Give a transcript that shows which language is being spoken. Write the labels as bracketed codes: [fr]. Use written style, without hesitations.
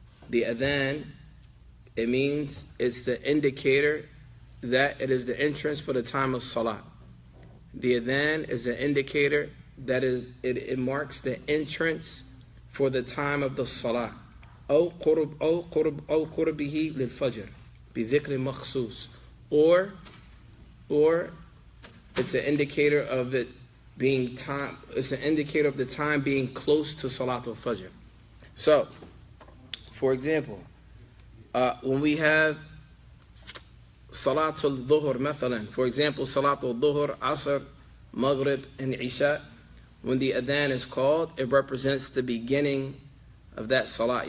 [en] The adhan, it means it's the indicator that it is the entrance for the time of salat. The adhan is an indicator that it marks the entrance for the time of the salah. [ar] أو قربه للفجر بذكر مخصوص. [en] Or it's an indicator of it being time. It's an indicator of the time being close to Salat al-Fajr. So, for example, when we have Salat al-Dhuhr, mathalan, for example, Salat al-Dhuhr, Asr, Maghrib, and Isha, when the adhan is called, it represents the beginning of that Salat.